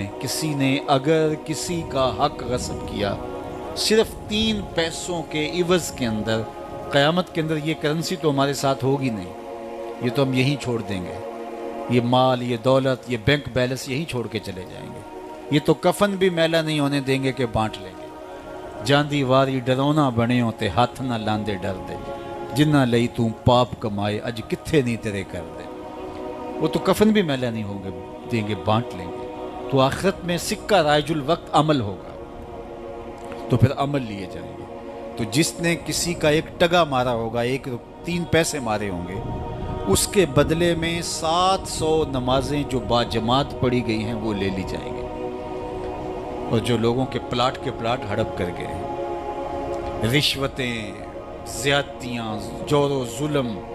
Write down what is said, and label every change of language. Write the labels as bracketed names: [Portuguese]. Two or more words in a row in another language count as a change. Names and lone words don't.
[Urdu] کسی نے اگر کسی کا حق غصب کیا صرف 3 پیسوں کے عوض کے اندر، قیامت کے اندر یہ کرنسی تو ہمارے ساتھ ہوگی نہیں، یہ تو ہم یہیں چھوڑ دیں گے، یہ مال، یہ دولت، یہ بینک بیلنس یہیں چھوڑ کے چلے جائیں گے۔ یہ تو کفن بھی میلا نہیں ہونے دیں گے کہ بانٹ لیں گے۔ [Punjabi] جاندی واری ڈرونا بنے ہوتے ہاتھ نہ لاندے ڈر دے، جنہ لئی توں پاپ کمائے اج کتھے نہیں تیرے کر دے۔ [Urdu] وہ تو کفن بھی میلا نہیں ہوں گے دیں گے، بانٹ لیں گے۔ تو آخرت میں سکہ رائج الوقت عمل ہوگا، تو پھر عمل لیے جائیں گے۔ تو جس نے کسی کا ایک ٹگا مارا ہوگا، 3 پیسے مارے ہوں گے، اس کے بدلے میں 700 نمازیں جو با جماعت پڑھی گئی ہیں وہ لے لی جائیں گے، اور جو لوگوں کے پلاٹ ہڑپ کر گئے ہیں، رشوتیں، زیادتیاں، جور و ظلم،